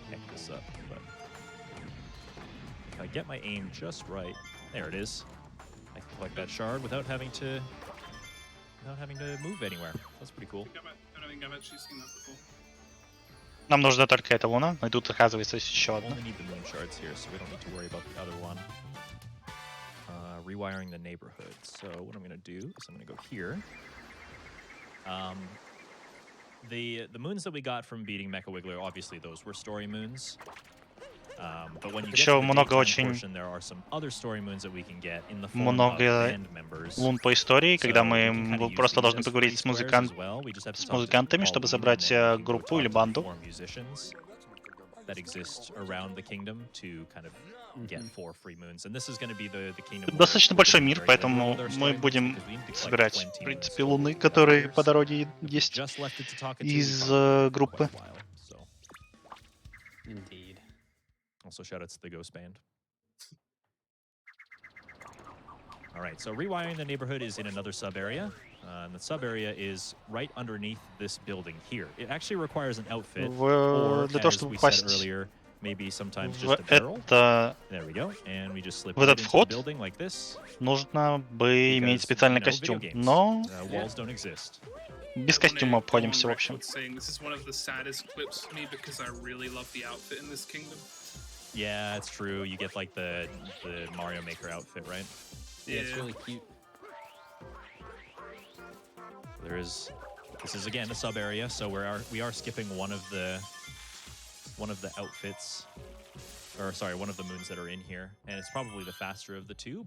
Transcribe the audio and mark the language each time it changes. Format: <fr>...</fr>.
<en>This up, but if I get my aim just right, there it is. I can collect that shard without having to move anywhere. That's pretty cool. I don't think I've actually seen that before.</en> <ru>Нам нужна только эта луна, и тут оказывается есть еще одна.</ru> <en>Only need the moon shards here, so we don't need to worry about the other one. Rewiring the neighborhood. So what I'm gonna do is I'm gonna go here. The moons that we got from beating Mecha Wiggler, obviously those were story moons. But when you get to the daytime portion, there are some other story moons that we can get in the form of band members.</en> <ru>Лун по истории, когда мы просто должны поговорить с музыкантами, чтобы собрать группу или банду.</ru> <en>That exist around the kingdom to kind of get 4 free moons, and this is going to be the kingdom.</en> <ru>Достаточно большой мир, поэтому мы будем собирать, в принципе, луны, которые по дороге есть из группы.</ru> <en>Indeed. Also, shout out to the Ghost Band. All right, so rewiring the neighborhood is in another sub area. And the sub area is right underneath this building here. It actually requires an outfit, or as we said earlier, maybe sometimes just a barrel. There we go, and we just slip right into the building like this.</en> <ru>Нужно бы иметь специальный костюм, но</ru> <en>walls don't exist.</en> <ru>Без костюма обходимся в общем.</ru> <en>This is one of the saddest clips for me because I really love the outfit in this kingdom. Yeah, it's true. You get like the Mario Maker outfit, right? Yeah, it's really cute. This is again a sub area, so we are skipping one of the outfits, or sorry, one of the moons that are in here, and it's probably the faster of the two.</en>